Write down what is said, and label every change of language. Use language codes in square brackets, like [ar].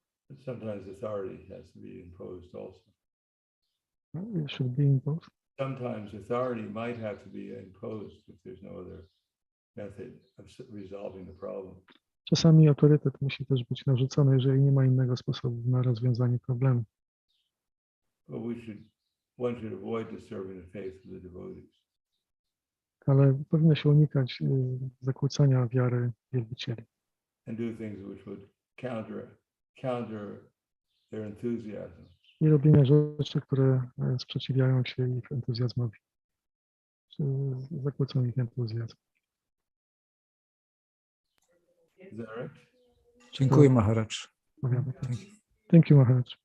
[en] But sometimes authority has to be imposed also. It should be imposed. Sometimes authority might have to be imposed if there's no other method of resolving the problem. [pl] Czasami autorytet musi też być narzucony, jeżeli nie ma innego sposobu na rozwiązanie problemu. [en] But one should avoid disturbing the faith of the devotees. [pl] Ale powinno się unikać zakłócania wiary wielbicieli [en] And do things which would counter their enthusiasm. [pl] i robienia rzeczy, które sprzeciwiają się ich entuzjazmowi, czy zakłócą ich entuzjazm. [en] Is that right? [pl] Dziękuję, Maharaj. Powiadam. [en] Thank you, Maharaj.